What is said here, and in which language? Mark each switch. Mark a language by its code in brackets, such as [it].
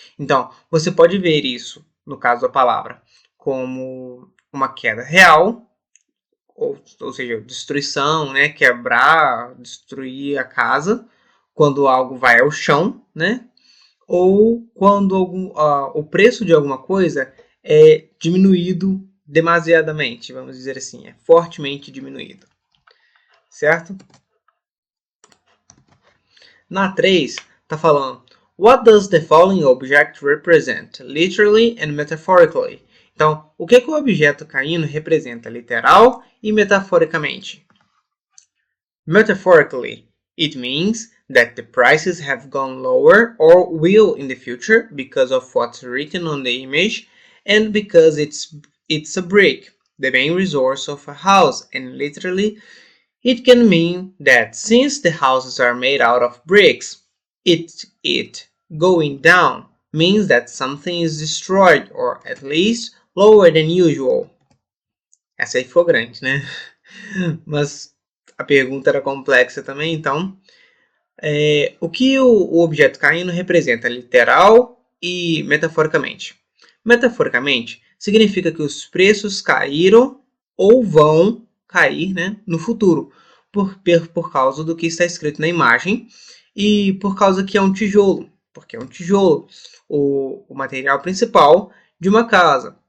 [pt] Então, você pode ver isso, no caso da palavra, como uma queda real, ou seja, destruição, né, quebrar, destruir a casa, quando algo vai ao chão, né, ou quando o preço de alguma coisa é diminuído demasiadamente, vamos dizer assim, é fortemente diminuído, certo? Na 3, está falando, [en] what does the following object represent, literally and metaphorically? [pt] Então, o que o objeto caindo representa literal e metaforicamente? [en] Metaphorically, it means that the prices have gone lower or will in the future because of what's written on the image and because it's a brick, the main resource of a house, and literally it can mean that since the houses are made out of bricks, it going down means that something is destroyed or at least lower than usual. [pt] Essa aí ficou grande, né? Mas a pergunta era complexa também, então o que o objeto caindo representa literal e metaforicamente? Metaforicamente, significa que os preços caíram ou vão cair, né, no futuro, por causa do que está escrito na imagem e por causa que é um tijolo, porque é um tijolo, o material principal de uma casa.